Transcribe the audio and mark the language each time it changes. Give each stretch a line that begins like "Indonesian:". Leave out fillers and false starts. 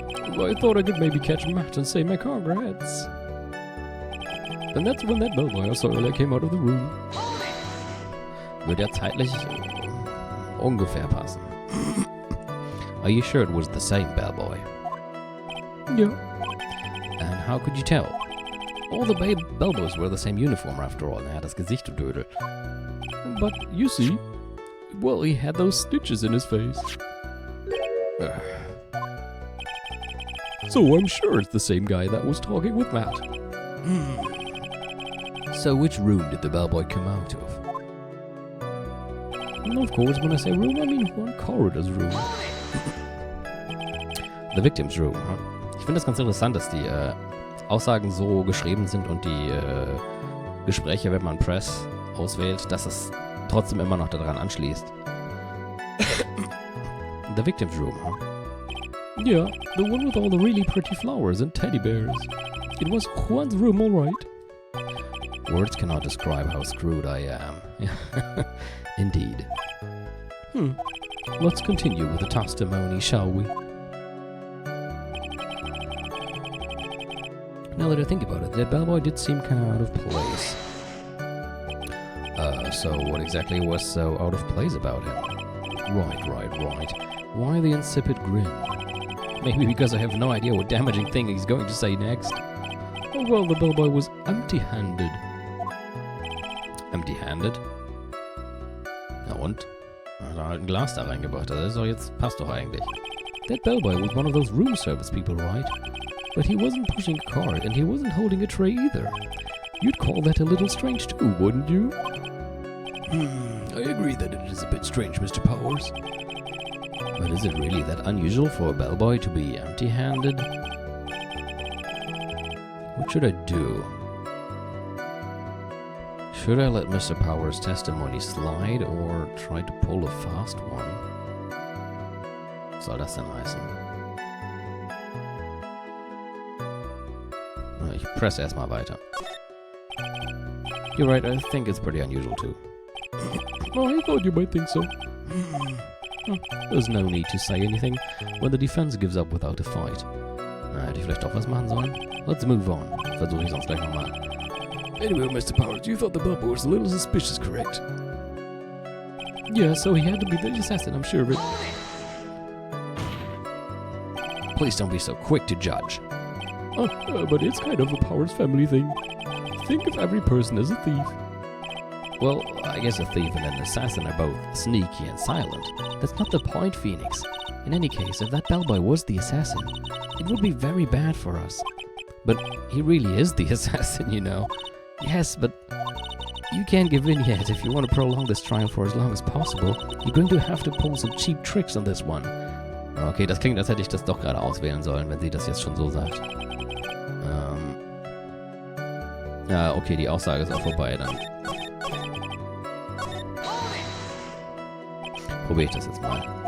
English: I thought I could maybe catch Matt and say my congrats. And that's when that bellboy I saw earlier came out of the room.
German: Würde ja zeitlich ungefähr passen.
English: Are you sure it was the same bellboy? Yeah. And how could you tell? All the bellboys wear the same uniform after all, and
German: er hat das Gesicht getötet.
English: But you see, well, he had those stitches in his face. So I'm sure it's the same guy that was talking with Matt. So which room did the bellboy come out of? And of course, when I say room, I mean Juan Corrida's room. The victim's room. Huh?
German: Ich finde das ganz interessant, dass die Aussagen so geschrieben sind und die Gespräche, wenn man Press auswählt, dass es trotzdem immer noch daran anschließt.
English: The victim's room, huh? Yeah, the one with all the really pretty flowers and teddy bears. It was Juan's room, all right. Words cannot describe how screwed I am. Indeed. Let's continue with the testimony, shall we? Now that I think about it, that bellboy did seem kind of out of place. So what exactly was so out of place about him? Right. Why the insipid grin? Maybe because I have no idea what damaging thing he's going to say next. Oh, well, the bellboy was empty-handed. Empty-handed?
German: Na und? Hat er halt ein Glas da reingebracht. Das ist doch jetzt, passt doch eigentlich.
English: That bellboy was one of those room service people, right? But he wasn't pushing a cart, and he wasn't holding a tray either. You'd call that a little strange too, wouldn't you? I agree that it is a bit strange, Mr. Powers. But is it really that unusual for a bellboy to be empty-handed? What should I do? Should I let Mr. Powers' testimony slide or try to pull a fast one?
German: Was soll das denn heißen? Ich press erstmal weiter.
English: You're right, I think it's pretty unusual too. Oh, I thought you might think so. There's no need to say anything when the defense gives up without a fight.
German: Hätte ich vielleicht doch was machen sollen?
English: Let's move on.
German: Versuche ich sonst gleich nochmal.
English: Anyway, Mr. Powers, you thought the bellboy was a little suspicious, correct? Yeah, so he had to be the assassin, I'm sure of it. Please don't be so quick to judge. But it's kind of a Powers family thing. Think of every person as a thief. Well, I guess a thief and an assassin are both sneaky and silent. That's not the point, Phoenix. In any case, if that bellboy was the assassin, it would be very bad for us. But he really is the assassin, you know. Yes, but you can't give in yet. If you want to prolong this trial for as long as possible, you're going to have to pull some cheap tricks on this one.
German: Okay, das klingt, als hätte ich das doch gerade auswählen sollen, wenn sie das jetzt schon so sagt. Ja, okay, die Aussage ist auch vorbei dann. Probiere ich das jetzt mal.